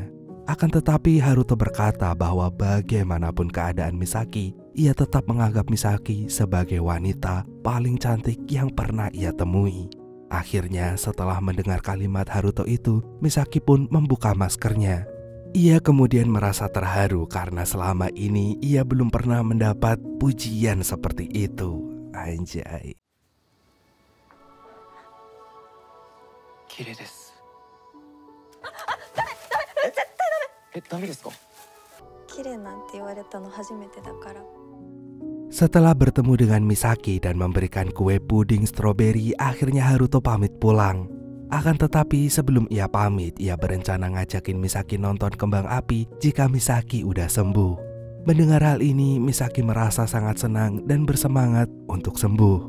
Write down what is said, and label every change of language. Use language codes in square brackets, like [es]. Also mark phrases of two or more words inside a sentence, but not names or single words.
[id] Akan tetapi Haruto berkata bahwa bagaimanapun keadaan Misaki, ia tetap menganggap Misaki sebagai wanita paling cantik yang pernah ia temui. Akhirnya setelah mendengar kalimat Haruto itu, Misaki pun membuka maskernya. Ia kemudian merasa terharu karena selama ini ia belum pernah mendapat pujian seperti itu. Anjay. [ja] 綺麗です。ダメですか？綺麗なんて言われたの初めてだから。 [id] Setelah bertemu dengan Misaki dan memberikan kue puding stroberi, akhirnya Haruto pamit pulang. Akan tetapi sebelum ia pamit, ia berencana ngajakin Misaki nonton kembang api jika Misaki udah sembuh. Mendengar hal ini, Misaki merasa sangat senang dan bersemangat untuk sembuh.